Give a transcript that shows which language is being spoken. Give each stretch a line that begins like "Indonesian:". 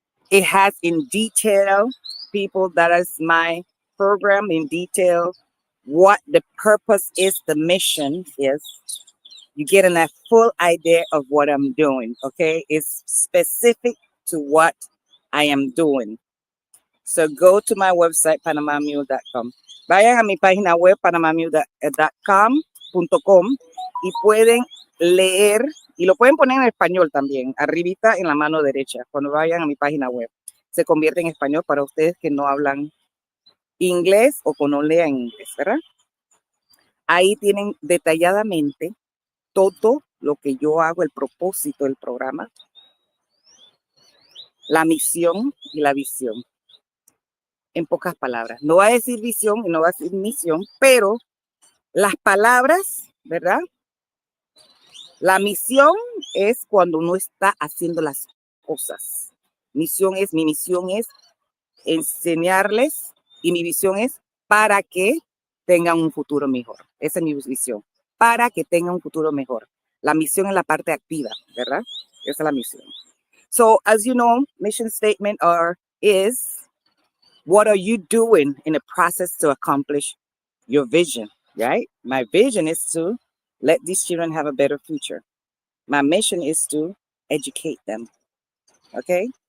English: It has in detail, people, that is my program in detail, what the purpose is, the mission is. You getting a full idea of what I'm doing, okay? It's specific to what I am doing. So go to my website, panamamule.com.
Spanish: Vayan a mi página web, panamamule.com, y pueden leer, y lo pueden poner en español también, arribita en la mano derecha, cuando vayan a mi página web. Se convierte en español para ustedes que no hablan inglés o que no lean inglés, ¿verdad? Ahí tienen detalladamente todo lo que yo hago, el propósito del programa, la misión y la visión. en pocas palabras. No va a decir visión y no va a decir misión, pero las palabras, ¿verdad? La misión es cuando uno está haciendo las cosas. Mi misión es enseñarles y mi visión es para que tengan un futuro mejor. Esa es mi visión, para que tengan un futuro mejor. La misión es la parte activa, ¿verdad? Esa es la misión.
English: So, as you know, mission statement is what are you doing in the process to accomplish your vision, right? My vision is to let these children have a better future. My mission is to educate them, okay?